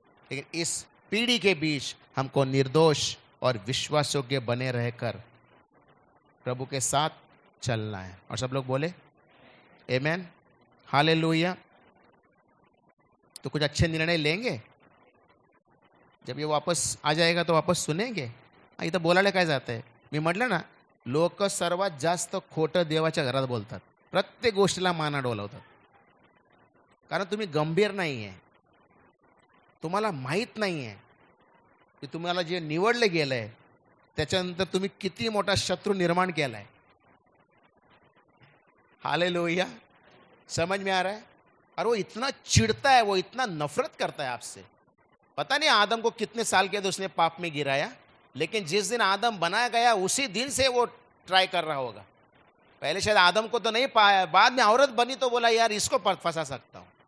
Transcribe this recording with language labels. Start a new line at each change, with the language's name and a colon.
Hindi: लेकिन इस पीढ़ी के बीच हमको निर्दोष और विश्वास योग्य बने रहकर प्रभु के साथ चलना है। और सब लोग बोले आमेन, हालेलुया। तो कुछ अच्छे निर्णय लेंगे। जब ये वापस आ जाएगा तो वापस सुनेंगे।
Marathi: इथं बोलायला काय जातंय? मी म्हटलं ना, लोक सर्वात जास्त खोटं देवाच्या घरात बोलतात, प्रत्येक गोष्टीला माना डोलावतात, कारण तुम्ही गंभीर नाही आहे। तुम्हाला माहित नाही आहे की तुम्हाला जे निवडले गेलंय त्याच्यानंतर तुम्ही किती मोठा शत्रू निर्माण केलाय।
Hindi: हालेलुया, समझ में आ रहा है? और वो इतना चिढ़ता है, वो इतना नफरत करता है आपसे। पता नहीं आदम को कितने साल के बाद उसने पाप में गिराया, लेकिन जिस दिन आदम बनाया गया उसी दिन से वो ट्राई कर रहा होगा। पहले शायद आदम को तो नहीं पाया, बाद में औरत बनी तो बोला यार इसको फंसा सकता हूं।